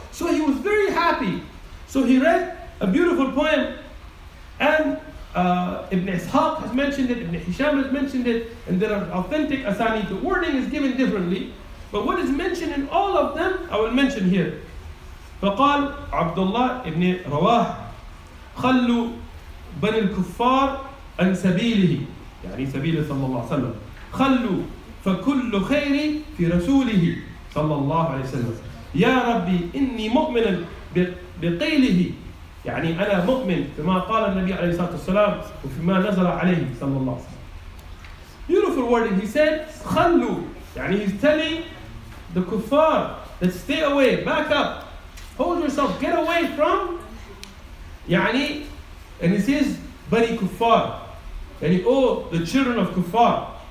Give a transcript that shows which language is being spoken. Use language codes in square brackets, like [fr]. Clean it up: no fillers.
[en] So he was very happy. So he read a beautiful poem, and Ibn Ishaq has mentioned it, Ibn Hisham has mentioned it, and there are authentic asanid. The wording is given differently, but what is mentioned in all of them, I will mention here. [ar] فقال عبد الله ابن رواح خلوا بني الكفار عن سبيله، يعني سبيل صلى الله عليه وسلم، خلوا فكل خير في رسوله صلى الله عليه وسلم، يا ربي إني مؤمن بقيله، يعني أنا مؤمن بما قال النبي عليه الصلاة والسلام وفيما نزل عليه صلى الله عليه وسلم. [en] Beautiful wording. He said خلوا، يعني he's telling the kuffar that stay away, back up, hold yourself, get away from, يعني, and he says Bani Kuffar, and oh, the children of Kuffar.